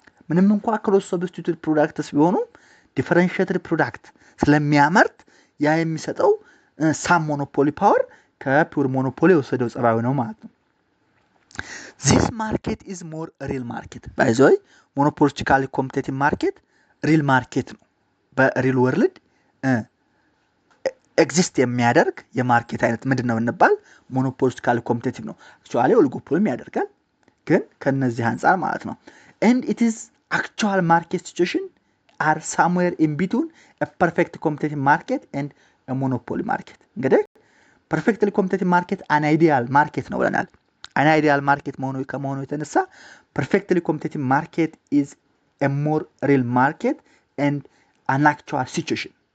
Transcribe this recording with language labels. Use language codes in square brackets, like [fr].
[am] ምንም እንኳን [en] close substitute products [am] ቢሆኑ [en] differentiated product [am] ስለሚያመርት ያ የሚሰጠው [en] some monopoly power [am] ከፒውር ሞኖፖሊ የወሰደው ጸባዩ ነው ማለት ነው። [en] this market is more real market. by the way monopolistically competitive market real market [am] ነው። በሪል ወርልድ ኤግዚስት የሚያደርግ የማርኬት አይነት ምንድነው እንባል? ሞኖፖሊስቲካል ኮምፒቲቲቭ ነው። አክቹአሊ ኦሊጎፖሊም ያደርጋል፣ ግን ከነዚህ አንፃር ማለት ነው። [en] and it is actual market situation are somewhere in between a perfect competitive market and a monopoly market. [am] እንግዲህ [en] perfectly competitive market an ideal market [am] ነው ብለናል። [en] an ideal market [am] ከመሆኑ የተነሳ [en] perfectly competitive market is a more real market and an actual situation.